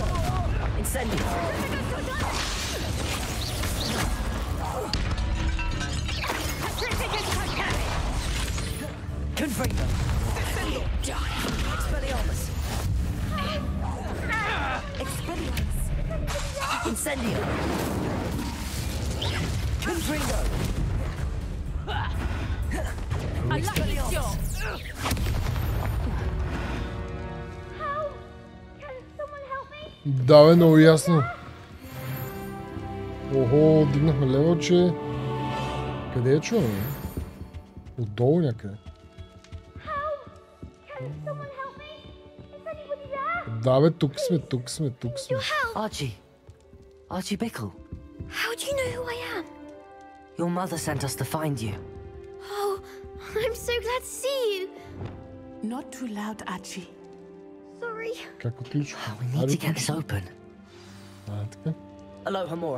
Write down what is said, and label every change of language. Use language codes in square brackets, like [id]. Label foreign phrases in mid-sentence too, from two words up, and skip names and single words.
[en] Incendio. Confringo. Expelliarmus. Expelliarmus. Incendio. Confringo. Expelliarmus. [bg] Да, бе, много ясно. Охо, дигнахме левелче. Къде е чуваме? Отдолу някъде. Да, бе, тук сме. [en] Archie. Archie Bickle. How do you know who I am? Your mother sent us to find you. Oh, I'm so glad to see you. Not too loud, Archie. Sorry. [bg] Как отключва? [en] We need to get this open. [bg] Така. [en] Aloha Mora.